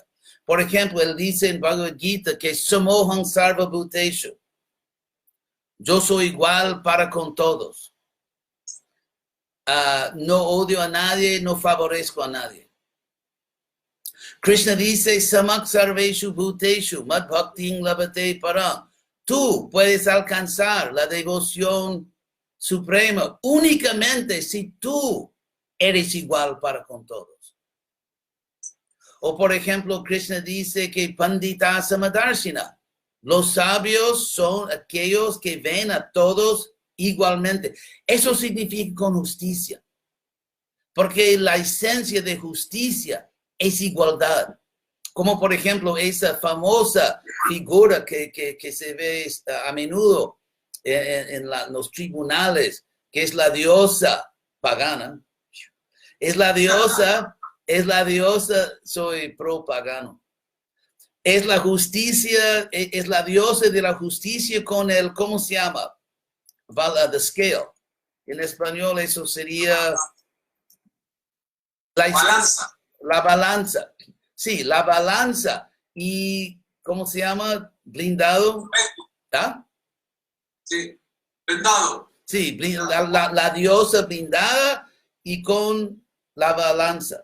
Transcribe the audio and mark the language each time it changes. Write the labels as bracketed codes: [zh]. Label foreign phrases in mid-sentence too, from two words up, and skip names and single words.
[es] Por ejemplo, Él dice en Bhagavad Gita que [sa] समोऽहं सर्व भूतेषु. [es] Yo soy igual para con todos. No odio a nadie, no favorezco a nadie. Krishna dice, [sa] समः सर्वेषु भूतेषु मद् भक्तिं लभते पराम्. [es] Tú puedes alcanzar la devoción suprema únicamente si tú eres igual para con todos. O por ejemplo, Krishna dice que [sa] पण्डिताः समदर्शिनः. [es] Los sabios son aquellos que ven a todos igualmente. Eso significa con justicia. Porque la esencia de justicia es igualdad. Como por ejemplo esa famosa figura que se ve a menudo en los tribunales, que es la diosa pagana. Es la diosa, soy pro pagano. Es la justicia, es la diosa de la justicia con el, ¿cómo se llama? [en] The scale. [es] En español eso sería balanza. La balanza. Sí, la balanza. ¿Y cómo se llama? Blindado. ¿Ah? Sí, blindado. Sí, la diosa blindada y con la balanza.